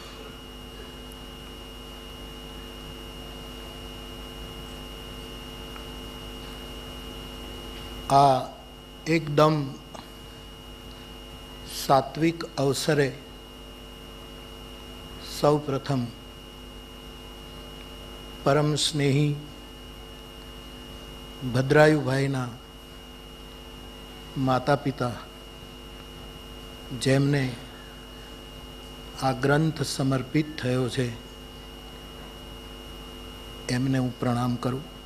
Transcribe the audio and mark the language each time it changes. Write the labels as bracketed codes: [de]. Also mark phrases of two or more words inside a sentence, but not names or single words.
[gu] આ એકદમ સાત્વિક અવસરે સૌ પ્રથમ પરમ સ્નેહી ભદ્રાયુભાઈના માતા પિતા જેમને આ ગ્રંથ સમર્પિત થયો છે એમને હું પ્રણામ કરું.